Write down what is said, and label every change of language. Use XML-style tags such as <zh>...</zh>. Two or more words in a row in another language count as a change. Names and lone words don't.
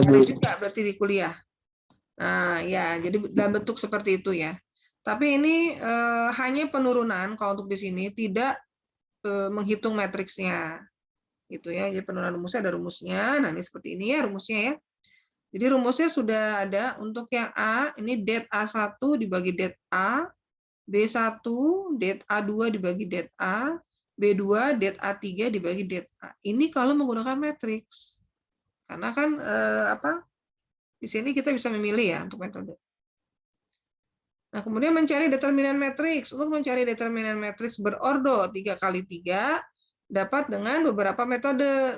<id>Ada juga berarti di kuliah. Nah, ya, jadi dalam bentuk seperti itu ya. Tapi ini hanya penurunan kalau untuk di sini, tidak menghitung matriksnya. Gitu ya. Jadi penurunan rumusnya ada rumusnya. Nah, ini seperti ini ya rumusnya ya. Jadi rumusnya sudah ada untuk yang A, ini det A1 dibagi det A, B1 det A2 dibagi det A, B2 det A3 dibagi det A. Ini kalau menggunakan matriks. Karena kan di sini kita bisa memilih ya untuk metode. Nah, kemudian mencari determinan matriks. Untuk mencari determinan matriks berordo 3 kali 3 dapat dengan beberapa metode.</id>